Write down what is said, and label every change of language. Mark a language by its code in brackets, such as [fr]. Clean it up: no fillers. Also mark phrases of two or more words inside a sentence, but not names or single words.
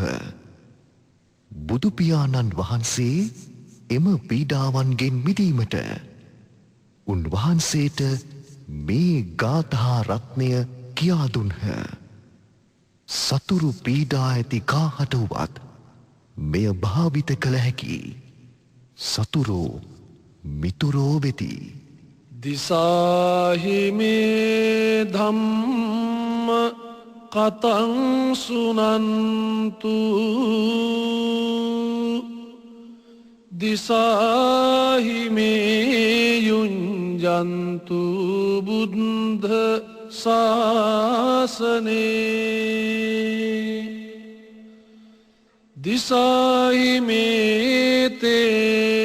[si] බුදුපියාණන් වහන්සේ එම පීඩාවන්ගෙන් මිදීමට උන්වහන්සේට මේ ගාථා රත්නය කියා දුන්හ. සතුරු පීඩා ඇති කාහට වුවත් මෙය භාවිත කළ හැකි. සතුරෝ මිතුරෝ වෙති. [pi] දිසාහිමේ ධම්ම කතං සුනන්තු දිසාහිමේ යුඤ්ජන්තු බුද්ධ ශාසනේ දිසාහිමේ තේ